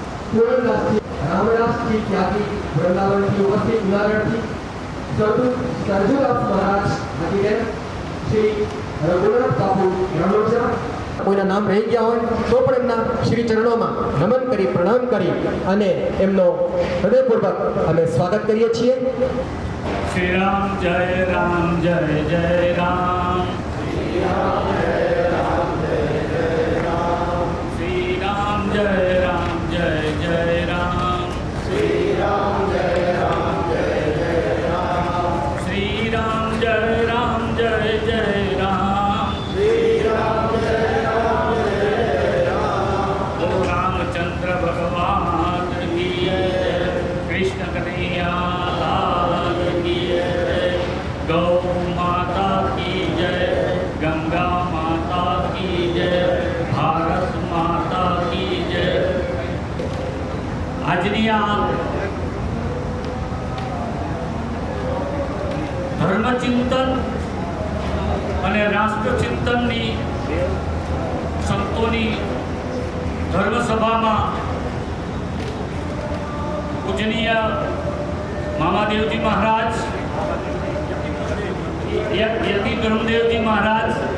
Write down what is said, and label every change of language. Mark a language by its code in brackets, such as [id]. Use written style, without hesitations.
[gu] પૂરણદાસજી રામદાસજી ત્યાગી વૃંદાવનથી ઉપસ્થિત જુનાગઢથી, સરજુદાસ મહારાજ હાજીગેર, શ્રી રઘુનાથ બાપુ રણોજા. કોઈના નામ રહી ગયા હોય તો પણ એમના શ્રી ચરણોમાં નમન કરી પ્રણામ કરી અને એમનો હૃદયપૂર્વક અમે સ્વાગત કરીએ છીએ. [hi] श्री राम जय राम जय जय राम श्री राम जय राम जय जय राम श्री राम जय राम जय जय राम श्री राम जय राम जय जय राम श्री राम जय राम जय जय राम श्री राम जय राम जय जय राम बोलो रामचंद्र भगवान की जय, कृष्ण कन्हैया लाल की जय, गौ माता की जय, गंगा माता की जय, भारत माता की जय. [gu] આજની આ ધર્મચિંતન અને રાષ્ટ્રચિંતનની સંતોની ધર્મસભામાં પૂજનીય મામાદેવજી મહારાજ, યતિ ધર્મદેવજી મહારાજ,